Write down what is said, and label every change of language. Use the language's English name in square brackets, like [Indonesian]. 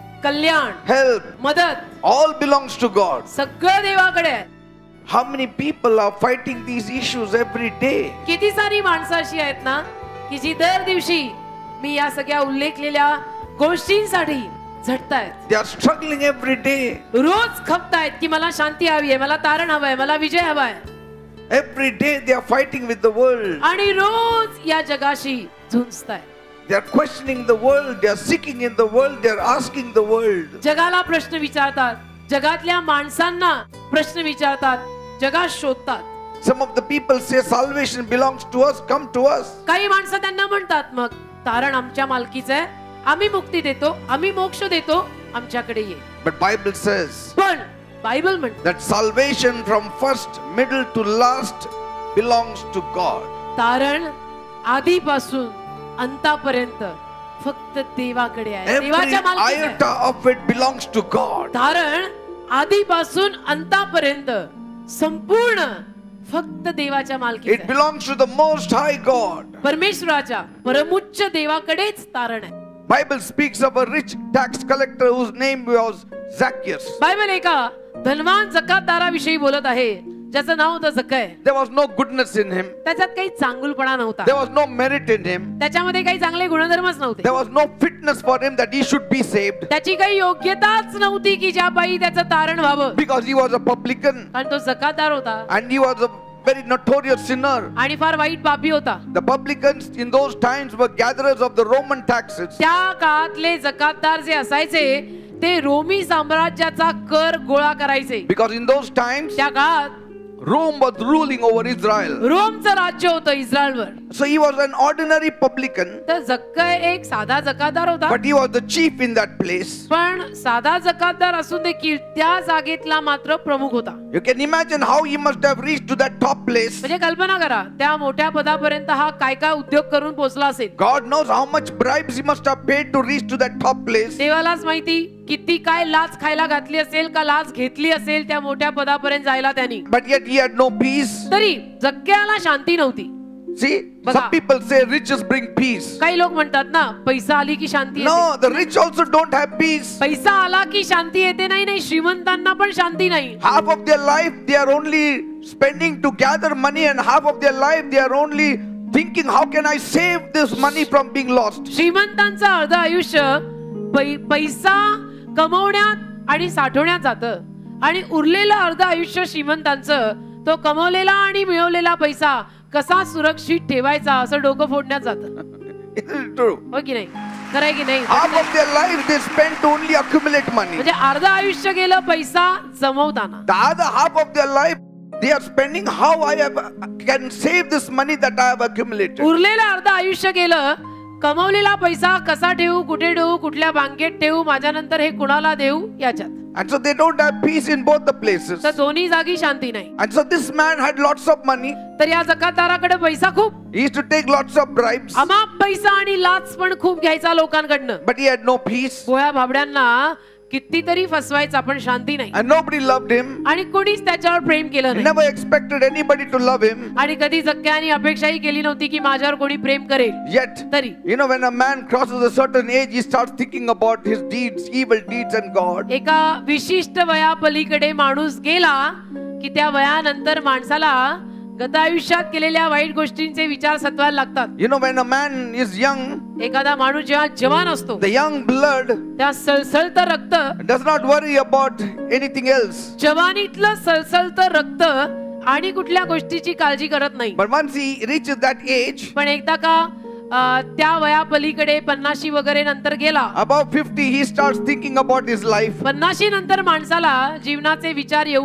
[Marathi] कल्याण, [English] help, [Marathi] मदत, [English] all belongs to God. [Marathi] सगळं देवाकडे आहे. [English] How many people are fighting these issues every day? [Marathi] किती सारी माणसं अशी आहेत ना की जी दर दिवशी मी या सगळ्या उल्लेखलेल्या गोष्टींसाठी झटतायत. [English] They are struggling every day. [Marathi] रोज खपतायत की मला शांती हवी आहे, मला तारण हवं आहे, मला विजय हवा आहे. [English] Every day they are fighting with the world. [Marathi] आणि रोज या जगाशी झुंजतायत. [English] They are questioning the world. They are seeking in the world. They are asking the world. [Marathi] जगाला प्रश्न विचारतात, जगातल्या माणसांना प्रश्न विचारतात, जगात शोधतात. [English] Some of the people say salvation belongs to us. Come to us. [Marathi] काही माणसं त्यांना म्हणतात मग तारण आमच्या मालकीचं आहे, आम्ही मुक्ती देतो, आम्ही मोक्ष देतो, आमच्याकडे ये. [English] But Bible says [Marathi] पण बायबल म्हणते [English] that salvation from first, middle to last belongs to God. [Marathi] तारण आधीपासून अंतापर्यंत फक्त देवाकडे आहे, देवाच्या [English] Every [Marathi] मालकीचं आहे. [English] iota of it belongs to God. [Marathi] तारण आधीपासून अंतापर्यंत संपूर्ण फक्त देवाच्या मालकीचं [English] It [Marathi] आहे. [English] belongs to the Most High God. [Marathi] परमेश्वराच्या परमोच्च देवाकडेच तारण आहे. [English] Bible speaks of a rich tax collector whose name was Zacchaeus. [Marathi] Bible एका धनवान जकातदाराविषयी बोलत आहे ज्याचं नाव होतं जक्कय. [English] There was no goodness in him. [Marathi] त्याच्यात काही चांगुलपणा नव्हता. [English] There was no merit in him. [Marathi] त्याच्यामध्ये काही चांगले गुणधर्मच नव्हते. [English] There was no fitness for him that he should be saved. [Marathi] त्याची काही योग्यताच नव्हती की ज्या पायी त्याचं तारण व्हावं. [English] Because he was a publican [Marathi] कारण तो जकातदार होता [English] and he was a very notorious sinner. [Marathi] आणि फार वाईट पापी होता. [English] The publicans in those times were gatherers of the Roman taxes. [Marathi] त्या काळातले जकातदार जे असायचे ते रोमी साम्राज्याचा कर गोळा करायचे. [English] Because in those times [Marathi] त्या काळात [English] Rome was ruling over Israel. [Marathi] रोमचं राज्य होतं इस्रायलवर. [English] So he was an ordinary publican. [Marathi] तर जक्कय एक साधा जकातदार होता. [English] But he was the chief in that place. [Marathi] पण साधा जकातदार असून देखील त्या जागेतला मात्र प्रमुख होता. [English] You can imagine how he must have reached to that top place. [Marathi] म्हणजे कल्पना करा त्या मोठ्या पदापर्यंत हा काय काय उद्योग करून पोहोचला असेल. [English] God knows how much bribes he must have paid to reach to that top place. [Marathi] देवालाच माहिती किती काय लाच खायला घातली असेल का लाच घेतली असेल त्या मोठ्या पदापर्यंत जायला त्यांनी. [English] But yet he had no peace. [Marathi] तरी जक्क्याला शांती नव्हती. [English] See, some people say riches bring peace. [Marathi] काही लोक म्हणतात ना पैसा आली की शांती [English] No, [Marathi] येते. [English] the rich also don't have peace. [Marathi] पैसा आला की शांती येते नाही. नाही, श्रीमंतांना पण शांती नाही. [English] Half of their life they are only spending to gather money and half of their life they are only thinking, how can I save this money from being lost? [Marathi] श्रीमंतांचं अर्ध आयुष्य पैसा कमवण्यात आणि साठवण्यात जातं आणि उरलेलं अर्ध आयुष्य श्रीमंतांचं तो कमवलेला आणि मिळवलेला पैसा कसा सुरक्षित ठेवायचा असं डोकं फोडण्यात जातं. [English] Is it true? [Marathi] हो की नाही? खरंय की नाही? [English] Half of their life they spent to only accumulate money. [Marathi] म्हणजे अर्ध आयुष्य गेलं पैसा जमवताना. [English] The other half of their life they are spending how can save this money that I have accumulated. [Marathi] उरलेलं अर्ध आयुष्य गेलं कमवलेला पैसा कसा ठेवू, कुठे ठेवू, कुठल्या बँकेत ठेवू, माझ्या नंतर हे कुणाला देऊ याच्यात. [English] And so they don't have peace in both the places. [Marathi] तर दोन्ही जागी शांती नाही. [English] And so this man had lots of money. [Marathi] तर या जकातदाराकडे पैसा खूप, [English] He used to take lots of bribes. [Marathi] अमाप पैसा आणि लाच पण खूप घ्यायचा लोकांकडनं. [English] But he had no peace. [Marathi] भोळ्या भाबड्यांना कितीतरी फसवायचा पण शांती नाही. [English] And nobody loved him. [Marathi] आणि कोणीच त्याच्यावर प्रेम केलं [English] He [Marathi] नाही. [English] never expected anybody to love him. [Marathi] आणि कधी जक्क्याने अपेक्षाही केली नव्हती की माझ्यावर कोणी प्रेम करेल. [English] Yet, [Marathi] तरी [English] when a man crosses a certain age, he starts thinking about his deeds, evil deeds and God. [Marathi] एका विशिष्ट वयापलीकडे माणूस गेला की त्या वयानंतर माणसाला गत आयुष्यात केलेल्या वाईट गोष्टींचे विचार सत्वायला लागतात. [English] When a man is young, [Marathi] एखादा माणूस जेव्हा जवान असतो [English] the young blood [Marathi] त्या सळसळतं रक्त [English] does not worry about anything else. [Marathi] जवानीतलं सळसळतं रक्त आणि कुठल्या गोष्टीची काळजी करत नाही. [English] But once he reaches that age, [Marathi] पण एकदा का त्या वयापलीकडे 50 वगैरे नंतर गेला, [English] above 50, he starts thinking about his life. [Marathi] 50 नंतर माणसाला जीवनाचे विचार येऊ